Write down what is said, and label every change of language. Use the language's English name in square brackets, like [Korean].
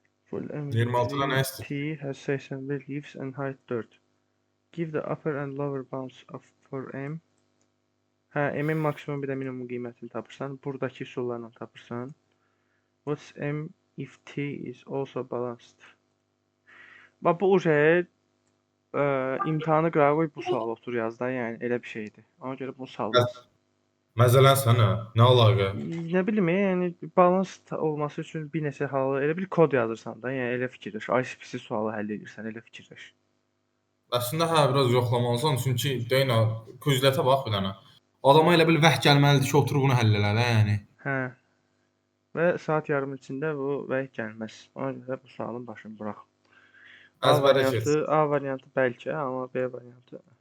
[English] Full [Azerbaijani] 26 nə istəyir? [English] T has 81 leaves and height 4. Give the upper and lower bounds for m. [Azerbaijani] Hə, m-in maksimum bir də minimum qiymətini tapırsan. Buradakı üsullarla tapırsan. [English] What's m if t is also balanced? [Azerbaijani] Bax bu şey imtahanı qırağa qoyub bu sual otur yaz da, yəni elə bir şeydir. Ona görə bu salmaz. Məzələn sənə, nə əlaqə? Nə bilim, yəni balans olması üçün bir neçə halı elə bir kod yazırsan da, yəni elə fikirləş. ICPC sualı həll edirsən, elə fikirləş. Əslində hə, biraz yoxlamalısan, çünki deyinə, Quizletə bax bir dənə. Adama elə bil vəh gəlməlidir ki, otur bunu həll elə də, yəni. Hə. Və saat yarım içində bu vəh gəlməz. Ona görə bu sualın başını burax. Əzbərə keç. A variantı bəlkə, amma B variantı.